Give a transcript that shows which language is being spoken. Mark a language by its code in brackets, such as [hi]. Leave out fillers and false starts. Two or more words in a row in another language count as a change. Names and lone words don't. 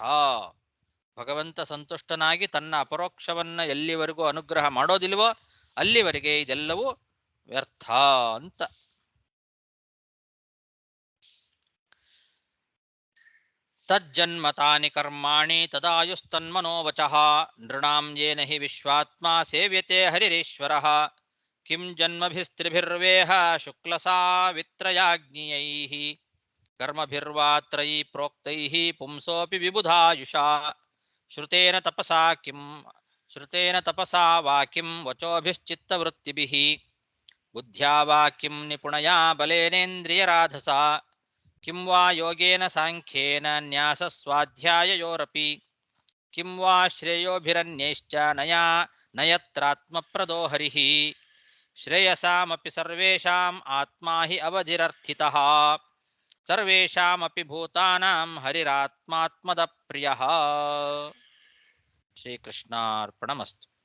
[kn] ಭಗವಂತ ಸಂತುಷ್ಟನಾಗಿ ತನ್ನ ಅಪರೋಕ್ಷವನ್ನ ಎಲ್ಲಿವರೆಗೂ ಅನುಗ್ರಹ ಮಾಡೋದಿಲ್ವೋ ಅಲ್ಲಿವರೆಗೆ ಇದೆಲ್ಲವೂ ವ್ಯರ್ಥ ಅಂತ. [sa] ತಜ್ಜನ್ಮತಾನಿ ಕರ್ಮಾಣಿ ತದಾಯುಸ್ತನ್ಮನೋವಚಃ ನೃಣಾಂ ಯೇನ ಹಿ ವಿಶ್ವಾತ್ಮ ಸೇವ್ಯತೆ ಹರಿರೇಶ್ವರಃ ಕಿಂ ಜನ್ಮಭಿಸ್ತ್ರಿಭಿರ್ವೇಹ ಶುಕ್ಲಸಾವಿತ್ರಯಾಜ್ಞಿಯೈಃ ಕರ್ಮಭಿರ್ವಾ ತ್ರಯೀ ಪ್ರೋಕ್ತೈಃ ಪುಂಸೋಪಿ ವಿಬುಧಾಯುಷಾ ಶ್ರುತೇನ ತಪಸಾ ವಾ ಕಿಂ ವಚೋಭಿಶ್ಚಿತ್ತವೃತ್ತಿಭಿಃ ಬುದ್ಧ್ಯಾ ವಾ ಕಿಂ ನಿಪುಣಯಾ ಬಲೇನೇಂದ್ರಿಯರಾಧಸಾ ಕಿಂ ವಾ ಯೋಗೇನ ಸಾಂಖ್ಯೇನ ನ್ಯಾಸಸ್ವಾಧ್ಯಾಯಯೋರಪಿ ಕಿಂ ವಾ ಶ್ರೇಯೋಭಿರನ್ಯೈಶ್ಚ ನಯತ್ರಾತ್ಮಪ್ರದೋ ಹರಿಃ ಶ್ರೇಯಸಾಮಪಿ ಸರ್ವೇಷಾಂ ಆತ್ಮಾ ಹಿ ಅವಧಿರರ್ಥಿತಃ ಸರ್ವೇಷಾಮಪಿ ಭೂತಾನಾಂ ಹರಿರಾತ್ಮಾತ್ಮದ ಪ್ರಿಯಃ. ಶ್ರೀಕೃಷ್ಣಾರ್ಪಣಮಸ್ತು.